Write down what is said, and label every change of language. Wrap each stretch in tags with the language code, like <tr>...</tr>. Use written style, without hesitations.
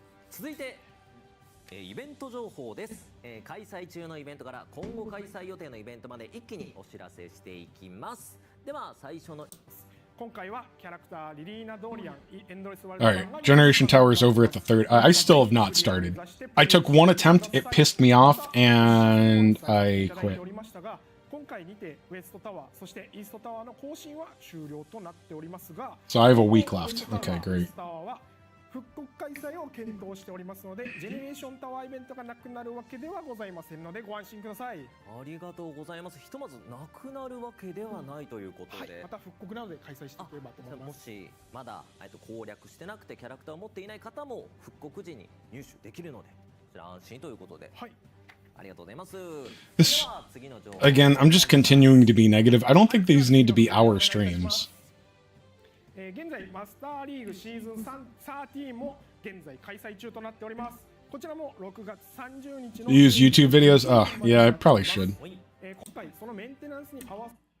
<ja>続いてイベント情報です。開催中のイベントから今後開催予定のイベントまで一気にお知らせしていきます。では最初の今回はキャラクターリリーナ・ドーリアンエンドレスワール</ja> <en>Alright, Generation Tower is over at the third. I still have not started. I took one attempt, it pissed me off, and I quit.</en> <ja>今回にてウエストタワーそしてイーストタワーの更新は終了となっておりますが</ja> <en>So I have a week left. Okay, great.</en> <ja>復刻開催を検討しておりますので、ジェネレーションタワーイベントがなくなるわけではございませんのでご安心ください。ありがとうございます。ひとまずなくなるわけではないということで、はい、また復刻なので開催していければと思います。もしまだ攻略してなくてキャラクターを持っていない方も復刻時に入手できるので、こちら安心ということで。はい。ありがとうございます。</ja> <en>This, again, I'm just continuing to be negative. I don't think these need to be our streams.</en> <ja>現在マスターリーグシーズン13も現在開催中となっております。こちらも6月30日の</ja> <en>Use YouTube videos? Yeah, I probably should.</en> <ja>今回そのメンテナンスに合わせ</ja>